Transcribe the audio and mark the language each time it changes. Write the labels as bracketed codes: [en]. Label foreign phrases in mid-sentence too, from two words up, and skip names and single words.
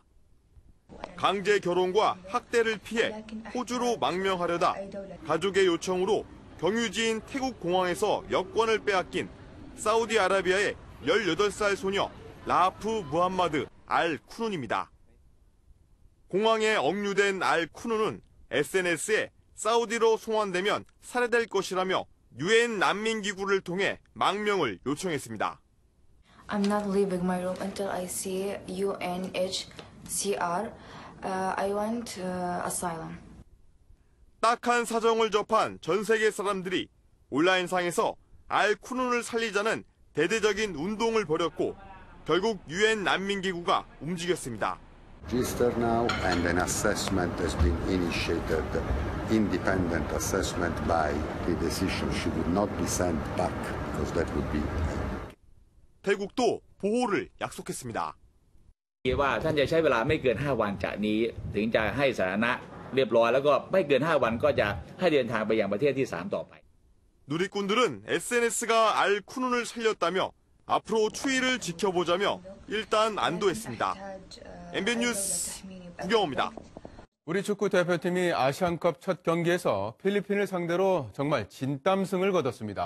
[ko] 강제 결혼과 학대를 피해 호주로 망명하려다 가족의 요청으로 경유지인 태국 공항에서 여권을 빼앗긴 사우디아라비아의 18살 소녀 라프 무함마드 알 쿠눈입니다. 공항에 억류된 알 쿠눈은 SNS에 사우디로 송환되면 살해될 것이라며 유엔 난민기구를 통해 망명을 요청했습니다. [en] I'm not leaving my room until I see UNHCR. I want asylum. [ko] 딱한 사정을 접한 전 세계 사람들이 온라인상에서 알 쿠눈을 살리자는 대대적인 운동을 벌였고 결국 유엔 난민기구가 움직였습니다. [en] Register now and an assessment has been initiated. Independent assessment by the decision. She would not be sent back because that would be. [ko] 태국도 보호를 약속했습니다. [th] ว่าท่านจะใช้เวลาไม่เกิน5วันจากนี้ถึงจะให้สาธารณะเรียบร้อยแล้วก็ไม่เกิน5วันก็จะให้เดินทางไปยังประเทศที่3ต่อไป [ko] 누리꾼들은 SNS가 알 쿠눈을 살렸다며 앞으로 추이를 지켜보자며 일단 안도했습니다. MBN 뉴스 구경호입니다. 우리 축구 대표팀이 아시안컵 첫 경기에서 필리핀을 상대로 정말 진땀승을 거뒀습니다.